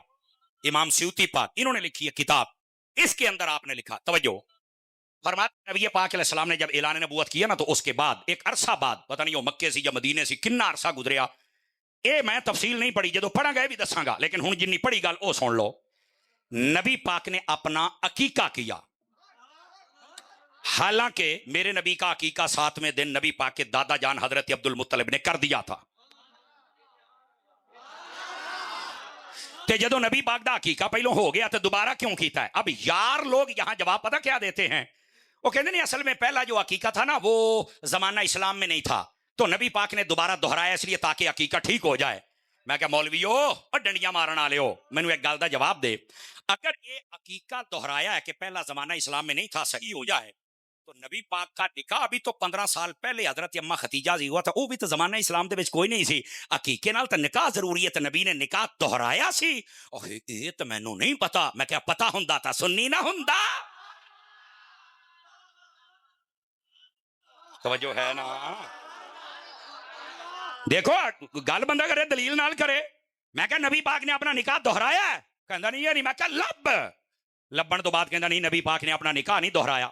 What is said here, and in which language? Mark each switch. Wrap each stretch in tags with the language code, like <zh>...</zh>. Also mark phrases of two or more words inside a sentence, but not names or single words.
<ur>امام سیوطی پاک انہوں نے لکھی ہے کتاب. اس کے اندر آپ نے لکھا, توجہ, فرماتے نبی پاک علیہ السلام نے جب اعلان نبوت کیا نا تو اس کے بعد ایک عرصہ بعد, پتہ نہیں وہ مکے سے یا مدینے سے</ur> <pa>کنا عرصہ گزریا, اے میں تفصیل نہیں پڑھی, جدو پڑھا گئے بھی دساں گا, لیکن ہن جنی پڑھی گل او سن لو.</pa> <ur>نبی پاک نے اپنا عقیقہ کیا. حالانکہ میرے نبی کا عقیقہ 7ویں دن نبی پاک کے دادا جان حضرت عبد المطلب نے کر دیا تھا.</ur> <pa>تے جدو نبی پاک دا عقیقہ پہلوں ہو گیا تو دوبارہ کیوں کیتا ہے؟</pa> <ur>اب یار لوگ یہاں جواب پتہ کیا دیتے ہیں, وہ کہتے ہیں اصل میں پہلا جو عقیقہ تھا نا وہ زمانہ اسلام میں نہیں تھا, تو نبی پاک نے دوبارہ دہرایا اس لیے تاکہ عقیقہ ٹھیک ہو جائے.</ur> <pa>میں کہا مولویو اور ڈنڈیاں مارن والے ہو, مینوں ایک گل دا جواب دے.</pa> <ur>اگر یہ عقیقہ دہرایا ہے کہ پہلا زمانہ اسلام میں نہیں تھا صحیح ہو جائے, تو نبی پاک کا نکاح ابھی تو 15 سال پہلے حضرت اما ختیجہ سے ہوا تھا, وہ بھی تو زمانہ اسلام</ur> <pa>دے وچ کوئی نہیں سی. عقیقے نال تے نکاح ضروری ہے, تے نبی نے نکاح دہرایا سی. اوہ یہ تو مینوں نہیں پتا. میں کہا پتا ہوندا تا سنی نہ ہوندا.</pa> <ur>توجہ ہے نا؟</ur> <pa>دیکھو گل بندہ کرے دلیل نال کرے. میں کہا نبی پاک نے اپنا نکاح دہرایا ہے, کہندا نہیں یہ نہیں. میں کہا لبن تو بعد کہندا نہیں نبی پاک نے اپنا نکاح نہیں دہرایا.</pa>